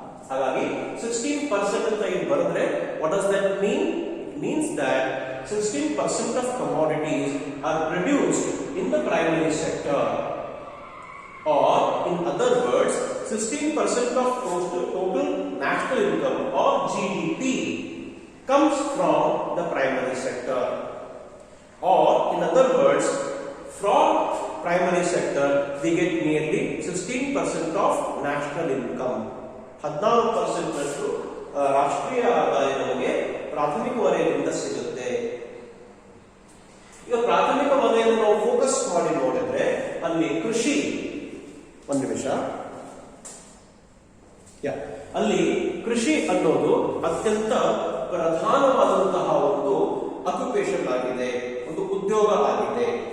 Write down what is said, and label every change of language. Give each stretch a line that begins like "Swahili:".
Kannada: ಹಾಗಾಗಿ 16% ಅಂತ ಇಲ್ಲಿ ಬರೆದ್ರೆ
English: What does that mean? Means that 16% of commodities are produced in the primary sector, or in other words 16% of total national income or GDP comes from the primary sector, or in other words from primary sector we get nearly 16% of national income.
Kannada: 14% ರಾಷ್ಟ್ರೀಯ ಆದಾಯ ನಮಗೆ ಪ್ರಾಥಮಿಕ ವಲಯದಿಂದ ಸಿಗುತ್ತೆ. ಈಗ ಪ್ರಾಥಮಿಕ ವಲಯವನ್ನು ನಾವು ಫೋಕಸ್ ಮಾಡಿ ನೋಡಿದ್ರೆ ಅಲ್ಲಿ ಕೃಷಿ, ಒಂದು ನಿಮಿಷ, ಅಲ್ಲಿ ಕೃಷಿ ಅನ್ನೋದು ಅತ್ಯಂತ ಪ್ರಧಾನವಾದಂತಹ ಒಂದು ಅಕ್ಯುಪೇಷನ್ ಆಗಿದೆ, ಒಂದು ಉದ್ಯೋಗ ಆಗಿದೆ.